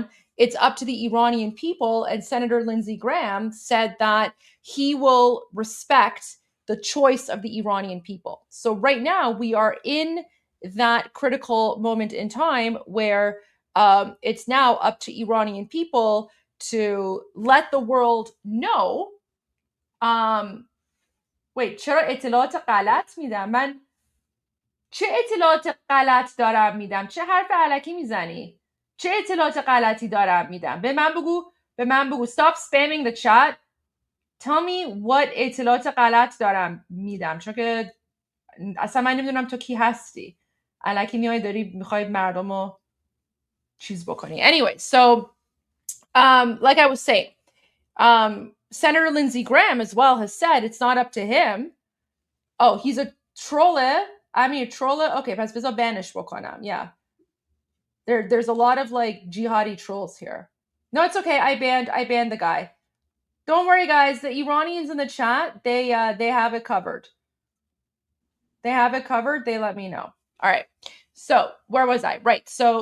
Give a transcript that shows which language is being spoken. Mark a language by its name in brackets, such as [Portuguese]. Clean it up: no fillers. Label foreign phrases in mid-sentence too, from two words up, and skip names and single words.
[English] It's up to the Iranian people. And Senator Lindsey Graham said that he will respect the choice of the Iranian people. So right now we are in that critical moment in time where it's now up to Iranian people to let the world know. Wait, [Persian] چرا اطلاعات غلط میدم؟ من چه اطلاعات غلط دارم میدم؟ چه حرف الکی میزنی؟ چه اطلاعات غلطی دارم میدم؟ به من بگو. [English] Stop spamming the chat. Tell me what [Persian] اطلاعات غلط دارم میدم، چون که اصلا من نمیدونم تو کی هستی. الکی میای میخوای مردم رو چیز بکنی. [English] Anyway, so like I was saying, Senator Lindsey Graham as well has said it's not up to him. Oh, he's a troller. I mean a troller. [Persian] Okay, پس بذار banish بکنم. [English] Yeah. There's a lot of jihadi trolls here. No, it's okay. I banned the guy. Don't worry, guys. The Iranians in the chat, they have it covered. They have it covered. They let me know. All right. So where was I? Right.